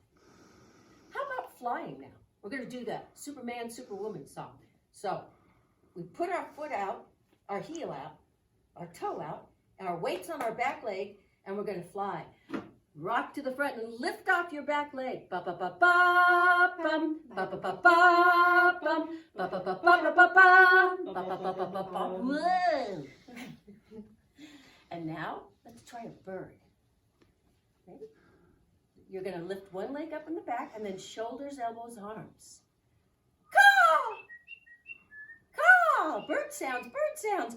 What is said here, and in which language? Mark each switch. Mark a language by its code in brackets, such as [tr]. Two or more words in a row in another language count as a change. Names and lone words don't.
[en] How about flying now? We're going to do the Superman, Superwoman song. So, we put our foot out, our heel out, our toe out, and our weight's on our back leg, and we're going to fly. Rock to the front and lift off your back leg. Ba ba ba ba bum, ba ba ba ba bum, ba ba ba ba ba ba bum, ba ba ba ba ba bum. Whoa! And now let's try a bird. Ready? You're going to lift one leg up in the back, and then shoulders, elbows, arms. Caw! Caw! Bird sounds, bird sounds.